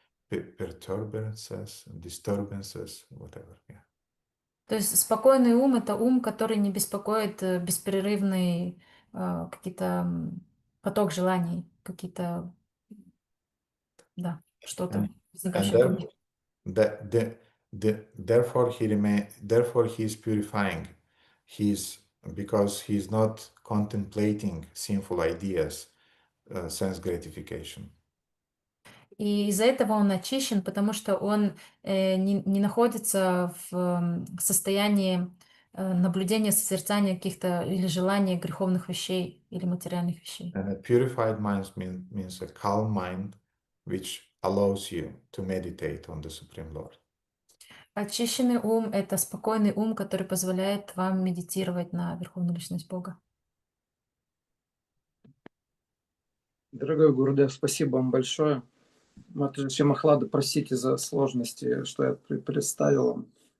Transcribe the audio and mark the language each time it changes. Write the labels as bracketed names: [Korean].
[English] Perturbances, disturbances, whatever. Yeah. [Russian] То есть спокойный ум — это ум, который не беспокоит беспрерывный какие-то поток желаний, какие-то, да, что-то возникающее. [English] Therefore he is purifying. Because he is not contemplating sinful ideas, sense gratification. [Russian] И из-за этого он очищен, потому что он не находится в состоянии наблюдения, созерцания каких-то или желания греховных вещей или материальных вещей. [English] And a purified mind means a calm mind which allows you to meditate on the Supreme Lord. [Russian] Очищенный ум — это спокойный ум, который позволяет вам медитировать на Верховную Личность Бога. Дорогой Гурудев, спасибо вам большое. Матушка Махлада, простите за сложности, что я представил вам.